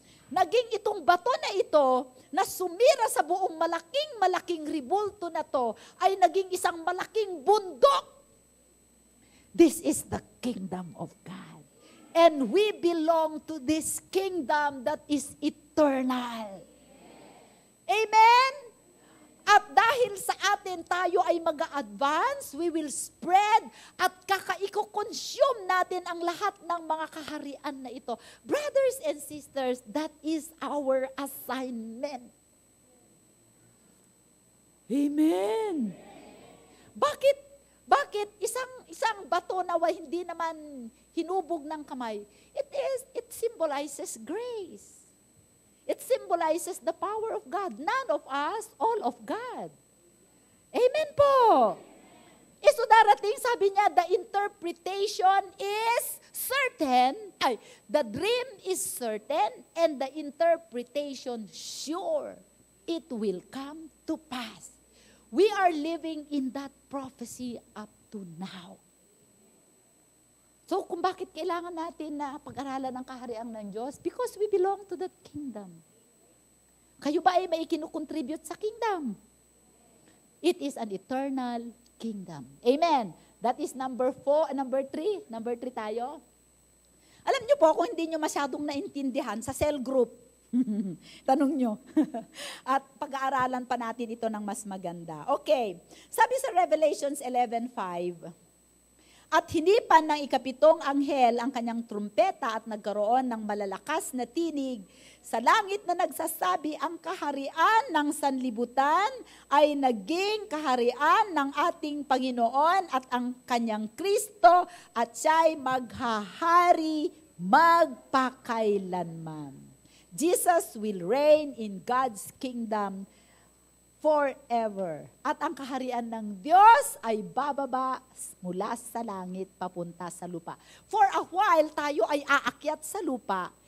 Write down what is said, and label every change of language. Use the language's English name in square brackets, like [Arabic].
[Filipino] Naging itong bato na ito na sumira sa buong malaking ribulto na to ay naging isang malaking bundok. [English] This is the kingdom of God. And we belong to this kingdom that is eternal. Amen? [Filipino] At dahil sa atin tayo ay mag-a-advance, [English] we will spread [Filipino] at kakaiko-consume natin ang lahat ng mga kaharian na ito. [English] Brothers and sisters, that is our assignment. Amen. [Filipino] Bakit isang bato na hindi naman hinubog ng kamay? [English] It symbolizes grace. It symbolizes the power of God. None of us, all of God. [Filipino] Amen po. So darating, sabi niya, [English] the interpretation is certain. The dream is certain and the interpretation sure. It will come to pass. We are living in that prophecy up to now. [Filipino] So kung bakit kailangan natin na pag-aralan ng kaharian ng Diyos? [English] Because we belong to that kingdom. [Filipino] Kayo ba ay may kinukontribute sa kingdom? [English] It is an eternal kingdom. [Filipino] Amen. [English] That is number 4, number 3. Number 3 tayo. [Filipino] Alam niyo po, kung hindi niyo masyadong naintindihan, sa cell group, tanong nyo. At pag-aaralan pa natin ito ng mas maganda. Okay. Sabi sa Revelations 11:5, at hinipan ng ikapitong anghel ang kanyang trumpeta at nagkaroon ng malalakas na tinig sa langit na nagsasabi, ang kaharian ng sanlibutan ay naging kaharian ng ating Panginoon at ang kanyang Kristo at siya'y maghahari magpakailanman. [English] Jesus will reign in God's kingdom forever. [Filipino] At ang kaharian ng Diyos ay bababa mula sa langit papunta sa lupa. [English] For a while, [Filipino] tayo ay aakyat sa lupa.